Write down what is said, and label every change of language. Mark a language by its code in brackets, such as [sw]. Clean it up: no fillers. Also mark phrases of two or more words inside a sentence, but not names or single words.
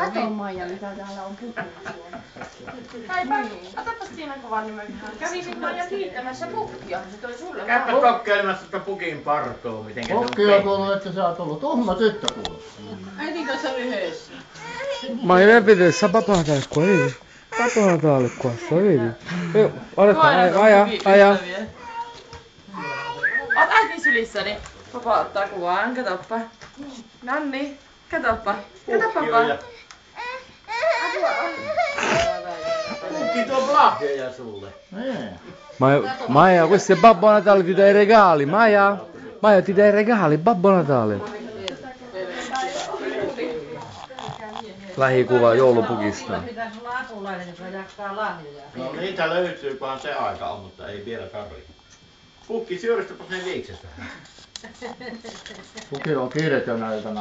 [fi] Kato Maija, mitä täällä on pukilla. Otapas Tiina kuvan nimen. Kävisin Maija kiittämässä pukkia. Se toi sulle. Käypä kokeilemassa sitä pukin parkoa, mitenkä se on Pukki on kuullut, että sä oot ollut tuhma tyttö kuullut. Äitin kanssa yhdessä. [it] Maija, [fi] me pitäisi [it] Babbo Natale qua, vedi? Babbo Natale qua, sta, vedi? Guarda qua, [fi] aja. Oot äitin sylissäni. Papa ottaa kuvan, katoppa. Nonni, katoppa. Katoppa. Pukki tuo lahjoja sulle. Niin. Maija, [it] questo è Babbo Natale, ti dai i regali, Maija? Maija, ti dai i regali, Babbo Natale. [fi] Lähikuva joulupukista. Pitäisi olla apulainen, joka jakaa lahjoja. No niitä löytyy, kunhan se aika on, mutta ei vielä tarvitse. Pukki, syöristäpäs ne viikset vähän. Pukilla on kiire tänä iltana.